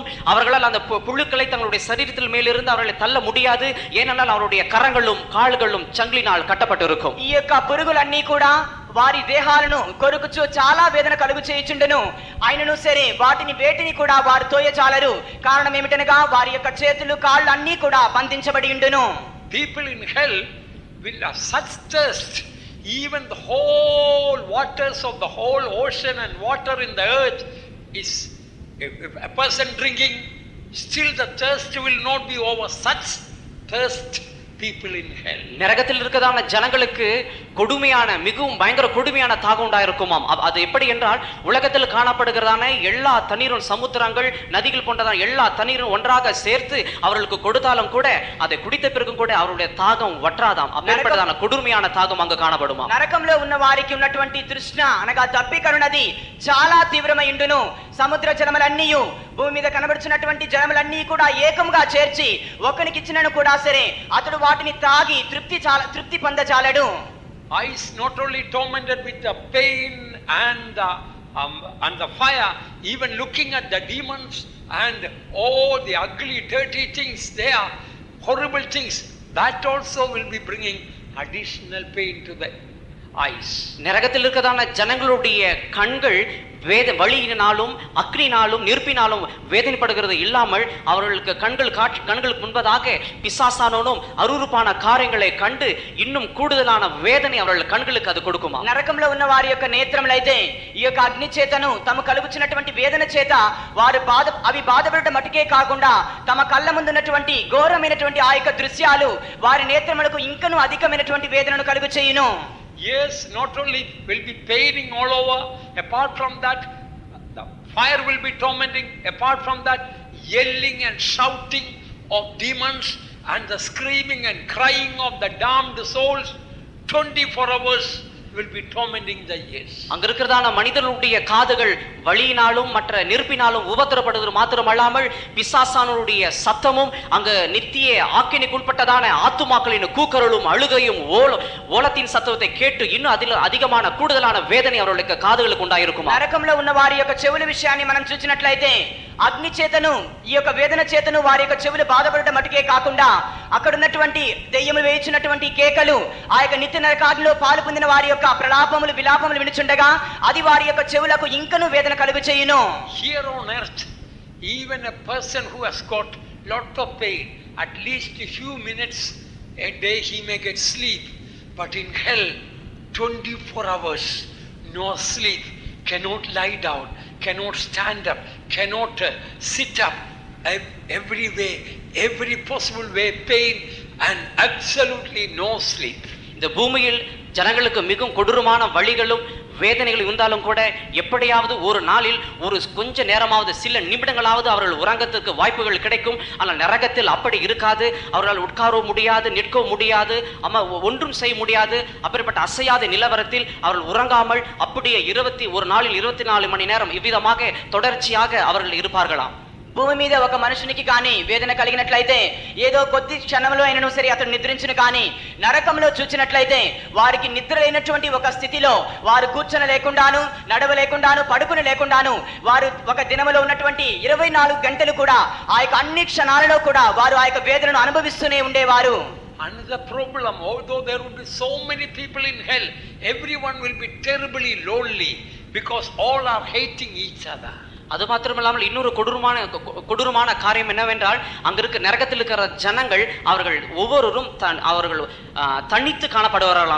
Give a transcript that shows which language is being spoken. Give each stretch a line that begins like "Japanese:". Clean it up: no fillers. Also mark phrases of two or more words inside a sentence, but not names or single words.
Tamil: அவர்களால் அந்த புழுக்களை தங்களுடைய சரீரத்தில் மேலிருந்து அவர்களை தள்ள முடியாது. ஏனென்றால் அவருடைய கரங்களும் கால்களும் சங்கிலினால் கட்டப்பட்டிருக்கும்.
Telugu: ఈ యొక్క పురుగులన్నీ కూడా వారి దేహాలను కొరుకుచు చాలా వేదన కలుగు చేయుచుండును. ఆయనను సరే వేటిని కూడా వారు తోయజాలరు. కారణం ఏమిటనగా వారి యొక్క చేతులు కాళ్ళు అన్నీ కూడా బంధించబడి ఉండును.
English: People in hell will have such thirst, even the whole waters of the whole ocean and water in the earth is, if a person drinking, still the thirst will not be over. Such thirst people in hell.
Tamil: நரகத்தில் இருக்கதான ஜனங்களுக்கு கொடுமையான, மிகவும் பயங்கர கொடுமையான தாகம் உண்டாயிருக்குமாம். அது எப்படி என்றால், உலகத்தில் காணப்படுகிறதான எல்லா தண்ணீரும், சமுத்திரங்கள், நதிகள் போன்றதான எல்லா தண்ணீரும் ஒன்றாக சேர்த்து அவர்களுக்கு கொடுத்தாலும் கூட அதை குடித்த பிறகும் கூட அவருடைய தாகம் வற்றாதாம். அப்பேற்பட்டதான கொடுமையான தாகம் அங்கு காணப்படுமா.
Telugu: నరకంలో ఉన్న వారికి ఉన్నటువంటి తృష్ణ అనగా దప్పికరునది చాలా తీవ్రమై ఉండును. సముద్ర జలములన్నీ, భూమి మీద కనబడుచున్నటువంటి జలములన్నీ కూడా ఏకముగా చేర్చి ఒకనికి ఇచ్చినను కూడా సరే అతడు వాటిని తాగి తృప్తి పొందజాలడు.
English: eyes not only tormented with the pain and the fire, even looking at the demons and all the ugly, dirty things there, horrible things, that also will be bringing additional pain to the eyes.
Tamil: நரகத்தில் இருக்கதான ஜனங்களுடைய கண்கள் வேத வழியினாலும் அக்னினாலும் நெருப்பினாலும் வேதனைப்படுகிறது இல்லாமல் அவர்களுக்கு கண்களுக்கு முன்பதாக பிசாசானோனும் அருவருப்பான காரியங்களை கண்டு இன்னும் கூடுதலான வேதனை அவர்கள் కన్నులకు అది கொடுக்குமா?
Telugu: నరకంలో ఉన్న వారి యొక్క నేత్రములైతే ఈ యొక్క అగ్ని చేతను తమ కలుగుచున్నటువంటి వేదన చేత వారు అవి బాధపడటం మటుకే కాకుండా తమ కళ్ళ ముందున్నటువంటి ఘోరమైనటువంటి ఆ యొక్క దృశ్యాలు వారి నేత్రములకు ఇంకను అధికమైనటువంటి వేదనను కలుగు చేయును.
English: Yes, not only will be paining all over, apart from that, the fire will be tormenting, apart from that, yelling and shouting of demons and the screaming and crying of the damned souls, 24 hours will be tormenting the ears.
Tamil: அங்க இருக்கிறதான மனிதர்களுடைய காதுகள் வலியினாலும் மற்ற நெருப்பினாலும் உபத்திரப்படுவது மாத்திரமல்லாமல் பிசாசானுடைய சத்தமும் அங்க நித்திய ஆக்கினைக்குட்பட்டதான ஆத்துமாக்களின் கூக்குரலும் அழுகையும் ஓலத்தின் சத்தத்தை கேட்டு இன்னும் அதில் அதிகமான கூடுதலான வேதனை அவர்களுக்கு காதுகளுக்கு உண்டாயிருக்கும்.
Telugu: నరకంలో ఉన్న వారి యొక్క చెవుల విషయాన్ని మనం చూసినట్లయితే అగ్ని చేతను ఈ యొక్క వేదన చేతను వారి యొక్క చెవులు బాధపడటం మటుకే కాకుండా అక్కడ ఉన్నటువంటి దెయ్యములు వేయించినటువంటి కేకలు ఆ యొక్క నిత్య నరకాగ్నిలో పాలు పొందిన వారి యొక్క ప్రలాపములు విలాపములు వినుచుండగా అది వారి యొక్క చెవులకు ఇంకను వేదన కలుగు చేయును.
English: Here on earth, even a person who has got lot of pain, at least a few minutes a day he may get sleep, but in hell 24 hours no sleep, cannot lie down, cannot stand up, cannot sit up, every way, every possible way pain and absolutely no sleep.
Tamil: இந்த பூமியில் ஜனங்களுக்கு மிகவும் கொடூரமான வழிகளும் வேதனைகள் இருந்தாலும் கூட எப்படியாவது ஒரு நாளில் ஒரு கொஞ்ச நேரமாவது சில நிமிடங்களாவது அவர்கள் உறங்கத்துக்கு வாய்ப்புகள் கிடைக்கும். ஆனால் நரகத்தில் அப்படி இருக்காது. அவர்களால் உட்காரவும் முடியாது, நிற்கவும் முடியாது, ஒன்றும் செய்ய முடியாது. அப்படிப்பட்ட அசையாத நிலவரத்தில் அவர்கள் உறங்காமல் அப்படியே ஒரு நாளில் 24 மணி நேரம் இவ்விதமாக தொடர்ச்சியாக அவர்கள் இருப்பார்களாம்.
Telugu: భూమి మీద ఒక మనుషునికి కానీ వేదన కలిగినట్లయితే ఏదో కొద్ది క్షణంలో అయినను సరే అతడు నిద్రించును. కానీ నరకంలో చూచినట్లయితే వారికి నిద్ర లేనటువంటి ఒక స్థితిలో వారు కూర్చొని లేకుండాను, నడవలేకుండాను, పడుకుని లేకుండాను వారు ఒక దినములో ఉన్నటువంటి 24 గంటలు కూడా ఆ యొక్క అన్ని క్షణాలలో కూడా వారు ఆ యొక్క వేదనను అనుభవిస్తూనే ఉండేవారు.
English: Another problem, although there would be so many people in hell, everyone will be terribly lonely because all are hating each other.
Tamil: அது மாத்திரமில்லாமல் இன்னொரு கொடூரமான காரியம் என்னவென்றால் அங்க இருக்க நரகத்தில் இருக்கிற ஜனங்கள் அவர்கள் ஒவ்வொருவரும் அவர்கள் தனித்து காணப்படுவார்களாம்.